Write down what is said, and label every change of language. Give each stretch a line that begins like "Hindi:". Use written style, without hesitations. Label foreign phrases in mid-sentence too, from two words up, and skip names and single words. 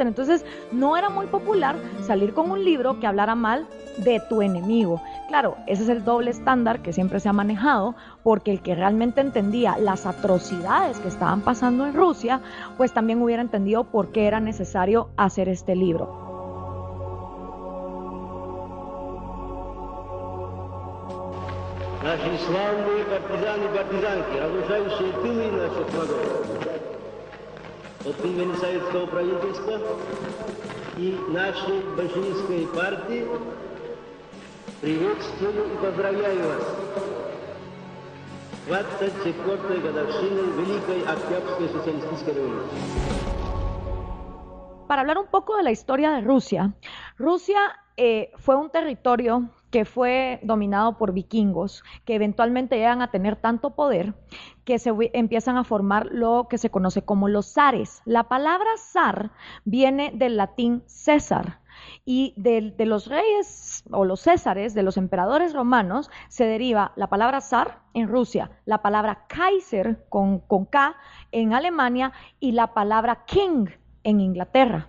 Spanish: Entonces no era muy popular salir con un libro que hablara mal de tu enemigo. Claro, ese es el doble estándar que siempre se ha manejado, porque el que realmente entendía las atrocidades que estaban pasando en Rusia, pues también hubiera entendido por qué era necesario hacer este libro.
Russian: Наши славные партизаны и партизанки, разрушающие тылы наших врагов. От имени советского правительства и нашей большевистской партии приветствую и поздравляю вас с 24-й годовщиной Великой Октябрьской социалистической революции.
Spanish: Para hablar un poco de la historia de Rusia, Rusia fue un territorio que fue dominado por vikingos, que eventualmente llegan a tener tanto poder que se empiezan a formar lo que se conoce como los zares. La palabra zar viene del latín César, y de los reyes o los césares, de los emperadores romanos, se deriva la palabra zar en Rusia, la palabra Kaiser con K en Alemania y la palabra king en Inglaterra.